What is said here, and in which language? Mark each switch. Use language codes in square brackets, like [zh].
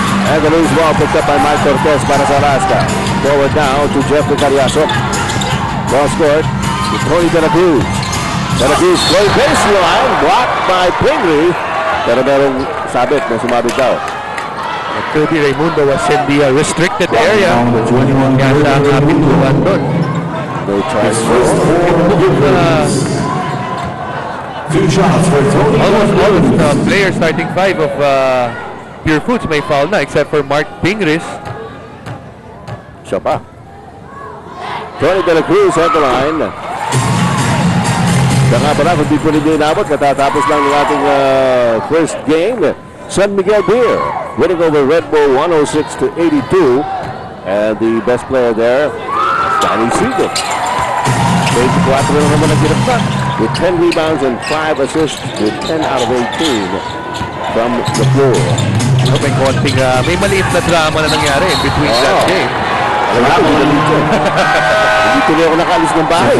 [en] And the loose ball picked up by Mike Cortez [tl] para sa [en] Alaska. Forward now to Jeffrey Cariaso. Ball scored to Tony De La Cruz. De La Cruz play baseline. Blocked by Pingree. [tl] Pero merong sabit na sumabit daw. [en] Kirby Raimundo was in the restricted area. [tl] Kaya siya ang pintuan doon. [en] No charge. Two shots for Tony. Almost all of the players starting 5 of Purefoods [tl] may foul na [en] except for Mark Pingris. [tl] Siya pa. [en] Tony De La Cruz at the line. [tl] Siya nga pala, kung di po hindi inabot, katatapos lang ng ating first game. [en] San Miguel Beer winning over Red Bull 106 to 82. And the best player there, Danny Seagan. 24 [tl] na naman ang ginapa [en] with 10 rebounds and 5 assists with 10 out of 18 from the floor. [tl] May konting, may maliit na drama na nangyari [en] in between that game. [tl] Alam ko, hindi tuloy ako nakaalis ng bahay.